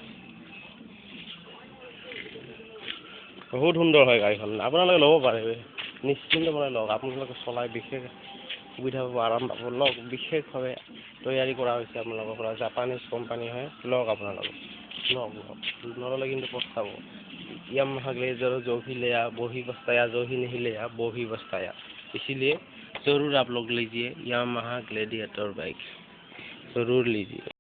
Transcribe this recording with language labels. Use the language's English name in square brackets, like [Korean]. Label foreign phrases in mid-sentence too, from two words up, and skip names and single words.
[Assamese] বহুত সুন্দৰ হয় গাড়ীখন আপোনালোকে ল'ব পাৰে নিশ্চিন্তভাৱে লওক আপোনালোকে চলাই বিশেষ সুবিধা পাব আৰাম পাব লওক বিশেষভাৱে তৈয়াৰী কৰা হৈছে আপোনালোকৰ পৰা জাপানীজ কোম্পানী হয় লওক আপোনালোকে লওক নল'লে কিন্তু পস্তাব [Hindi] यामाहा ग्लेडिएटर जो भी लिया वो ही बस्ताया जो ही नहीं लिया वो ही बस्ताया इसीलिए ज़रूर आप लोग लीजिए यामाहा ग्लेडिएटर बाइक ज़रूर लीजिए।